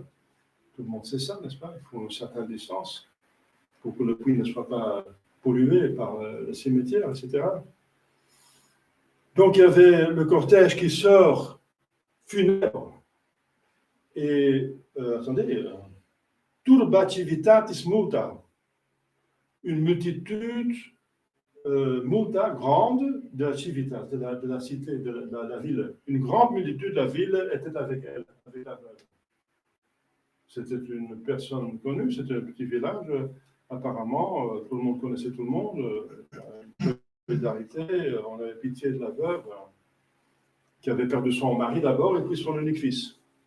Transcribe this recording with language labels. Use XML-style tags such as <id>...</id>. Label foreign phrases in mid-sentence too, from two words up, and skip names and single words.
<fr>Tout le monde sait ça, n'est-ce pas? Il faut une certaine distance pour que le puits ne soit pas pollué par le cimetière, etc. Donc il y avait le cortège qui sort funèbre. Et, attendez,</fr> <la>turba civitatis multa,</la> <fr>une multitude multa, grande, de la civitas, de la cité, de la ville. Une grande multitude de la ville était avec elle, avec la veuve. C'était une personne connue, c'était un petit village. Apparemment, tout le monde connaissait tout le monde. Solidarité, on avait pitié de la veuve qui avait perdu son mari d'abord et puis son unique fils.</fr>